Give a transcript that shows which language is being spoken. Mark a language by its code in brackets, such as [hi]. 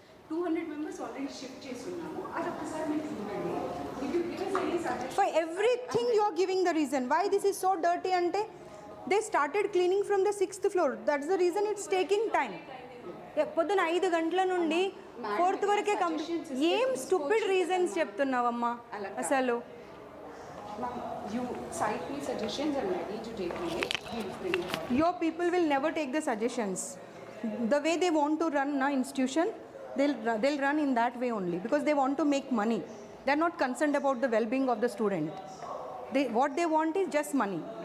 [te] 200 members already shift చేస్తున్నాము. అది ఒక్కసారి మీకు ఇవ్వండి. [en] For everything you are giving the reason why this is so dirty [te] అంటే [en] They started cleaning from the 6th floor. That's the reason it's taking time. [te] పొద్దున 5 గంటల నుండి 4th వరకే కంప్లీట్. ఏం స్టూపిడ్ రీజన్స్ చెప్తున్నావమ్మా అసలు. [en] You cite me suggestions and ready to take me. We'll bring it out. Your people will never take the suggestions. The way they want to run an institution, they'll run in that way only because they want to make money. They're not concerned about the well-being of the student. What they want is just money.